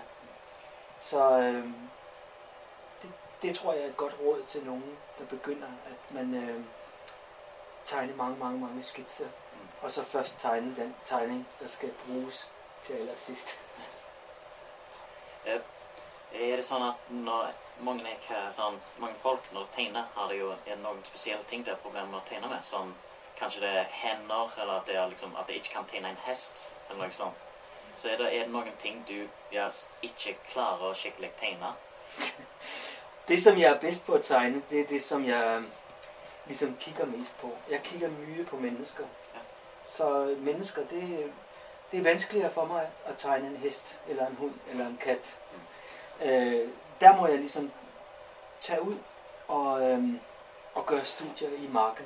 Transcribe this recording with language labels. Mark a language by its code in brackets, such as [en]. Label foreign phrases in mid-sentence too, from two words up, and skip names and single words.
[da] Så det tror jeg er et godt råd til nogen, der begynder, at man tegner mange skitser, og så først tegne den tegning, der skal bruges til allersidst. [no] Er det sånn at når mange folk når de tegner, har det jo noen spesielle ting det er problemer med å tegne med, som kanskje det er hender, eller at det er liksom, at det ikke kan tegne en hest, eller noe sånt. Så er det noen ting du ikke klarer å skikkelig tegne? [da] Det, som jeg er bedst på at tegne, det er det, som jeg ligesom kigger mest på. Jeg kigger mye på mennesker. Ja. Så mennesker, det er vanskeligere for mig at tegne en hest, eller en hund, eller en kat. Der må jeg ligesom tage ud og gøre studier i marken.